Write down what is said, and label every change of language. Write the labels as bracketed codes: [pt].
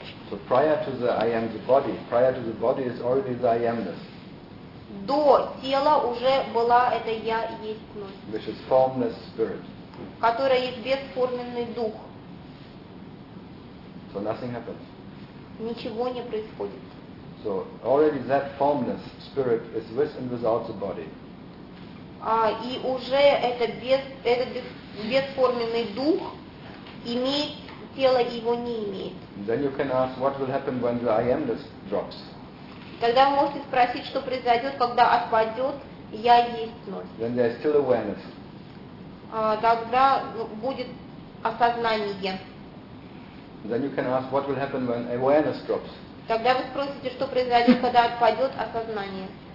[en] So prior to the I am the body, prior to the body is already the I amness. [ru] До тела уже была эта я естьность, [en] which is formless spirit, [ru] которая есть бесформенный дух. [en] So nothing happens. [ru] Ничего не происходит. [en] So already that formless spirit is with and without the body. [ru] И уже это бесформенный дух имеет тело и его не имеет. [en] Then you can ask what will happen when the I amness drops. [ru] Тогда вы можете спросить, что произойдет, когда отпадет я естьность. [en] Then there is still awareness. [ru] Тогда будет осознание. [en] Then you can ask what will happen when awareness drops. [ru] Тогда вы спросите, что произойдет, когда отпадет осознание.